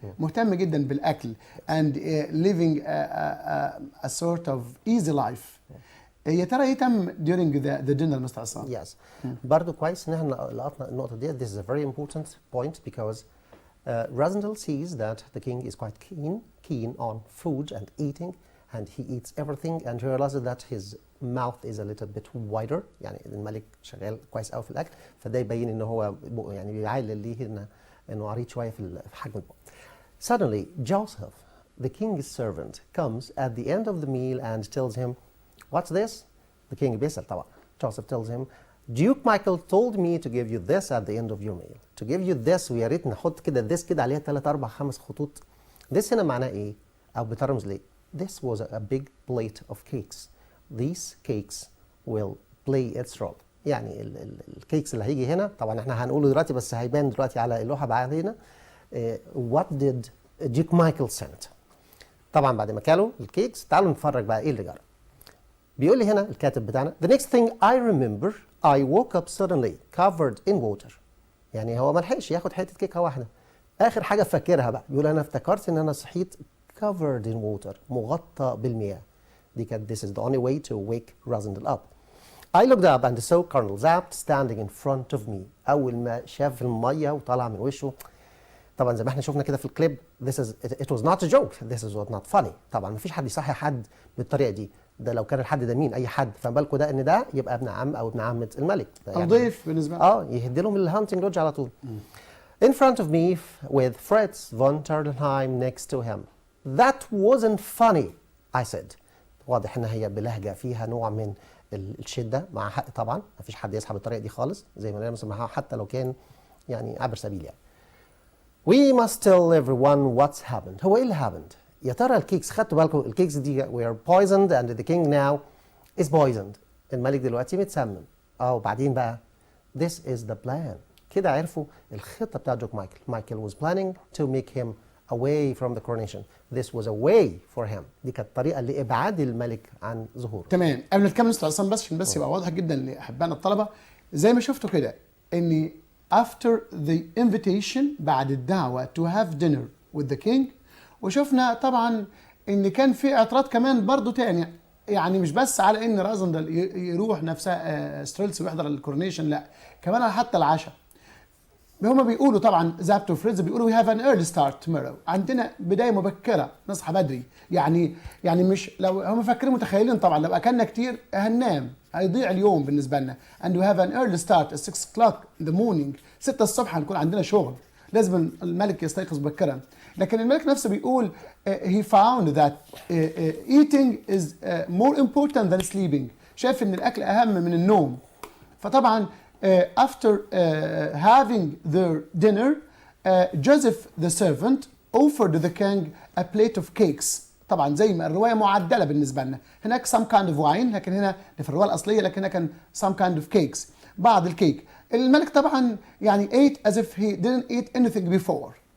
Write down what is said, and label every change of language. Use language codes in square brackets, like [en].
[ar] مهتم جدا بالاكل [en] and living a sort of easy life. [ar] يا ترى ايه تم [en] during the dinner [ar] مستر عصام؟ [en] Yes. [ar] برضو كويس ان احنا لقطنا النقطة دي. [en] This is a very important point because Rosendal sees that the king is quite keen on food and eating, and he eats everything, and he realizes that his mouth is a little bit wider. [ar] يعني الملك شغال كويس قوي في الاكل، فده يبين ان هو يعني بيعلل ليه انه عريض شوية في حجم البق. [en] Suddenly Joseph, the king's servant, comes at the end of the meal and tells him, "What's this?" The king [ar] بيسأل طبعا. [en] Joseph tells him, "Duke Michael told me to give you this at the end of your meal." To give you this، [ar] ويا ريت نحط كده this كده عليها 3 4 5 خطوط. [en] This [ar] هنا معناه ايه؟ أو بترمز ليه؟ [en] This was a big plate of cakes. These cakes will play its role. [ar] يعني الكيكس اللي هيجي هنا طبعا احنا هنقوله دلوقتي بس هيبان دلوقتي على اللوحة بعدين. [en] What did Duke Michael send؟ [ar] طبعا بعد ما كلوا الكيكس تعالوا نتفرج بقى ايه اللي جرى. بيقول لي هنا الكاتب بتاعنا [en] The next thing I remember I woke up suddenly covered in water. [ar] يعني هو ما لحقش ياخد حته كيكه واحده. اخر حاجه فاكرها بقى بيقول انا افتكرت ان انا صحيت [en] covered in water [ar] مغطى بالمياه. دي كانت [en] This is the only way to wake Rosendal up. I looked up and saw Colonel Zapt standing in front of me. [ar] اول ما شاف الميه وطلع من وشه طبعا زي ما احنا شفنا كده في الكليب [en] it was not a joke. This is not funny. [ar] طبعا ما فيش حد يصحي حد بالطريقه دي. ده لو كان الحد ده مين اي حد فما بالكم ده ان ده يبقى ابن عم او ابن عمه الملك يعني ضيف بالنسبه له يهدي لهم الهانتنج لودج على طول. [en] In front of me with Fritz von Tardenheim next to him. That wasn't funny, I said. [ar] واضح ان هي بلهجه فيها نوع من الشده مع حق طبعا ما فيش حد يصحى بالطريقه دي خالص زي ما نسمعها حتى لو كان يعني عبر سبيل يعني. [en] We must tell everyone what's happened. [ar] هو ايه اللي happened؟ يا ترى الكيكس خدتوا بالكم الكيكس دي [en] were poisoned and the king now is poisoned. [ar] الملك دلوقتي متسمم. وبعدين بقى [en] this is the plan. [ar] كده عرفوا الخطة بتاع جوك مايكل. مايكل [en] was planning to make him away from the coronation. This was a way for him. [ar] دي كانت طريقة لإبعاد الملك عن ظهوره. تمام. قبل ما نكمل عشان بس يبقى واضح جدا لأحبائنا الطلبة زي ما شفتوا كده إن [en] after the invitation [ar] بعد الدعوة [en] to have dinner with the king [ar] وشفنا طبعا ان كان في اعتراض كمان برضو تاني يعني مش بس على ان رازندل يروح نفسها ستريلس ويحضر الكورونيشن لا كمان على حتى العشاء. هما بيقولوا طبعا زابت وفريدز بيقولوا [en] we have an early start tomorrow. [ar] عندنا بدايه مبكره نصحى بدري يعني مش لو هم فاكرين متخيلين طبعا لو اكلنا كتير هننام هيضيع اليوم بالنسبه لنا [en] and we have an early start at 6 o'clock in the morning [ar] 6 الصبح هنكون عندنا شغل لازم الملك يستيقظ مبكرا. لكن الملك نفسه بيقول [en] he found that eating is more important than sleeping. [ar] شايف ان الاكل اهم من النوم. فطبعا [en] after having their dinner Joseph the servant offered the king a plate of cakes. [ar] طبعا زي ما الروايه معدله بالنسبه لنا هناك [en] some kind of wine [ar] لكن هنا في الروايه الاصليه لكن هنا كان [en] some kind of cakes [ar] بعض الكيك. الملك طبعا يعني [en] ate as if he didn't eat anything before.